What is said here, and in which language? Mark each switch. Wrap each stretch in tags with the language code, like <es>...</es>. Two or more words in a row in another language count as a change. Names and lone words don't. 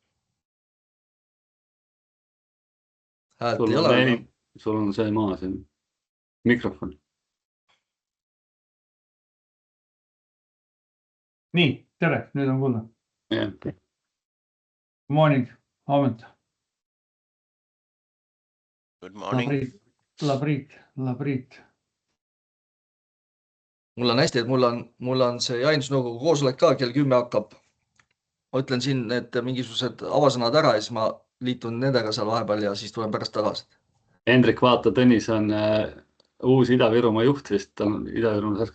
<et>Häält ei ole. Sul on see maa, see mikrofon. Nii, tere, nüüd on kuulda.</et> <en>Yeah. Morning, Ahmet. Good morning. Labrit.</en> <et>Mul on hästi, et mul on see jahindusnõukogu koosolek ka kell 10 hakkab. Ma ütlen siin, et mingisugused avasõnad ära ja siis ma liitun nendega seal vahepeal ja siis tulen pärast tagasi. Hendrik, vaata, Tõnis on uus Ida-Virumaa juht vist, ta on Ida-Virumaa särk.</et>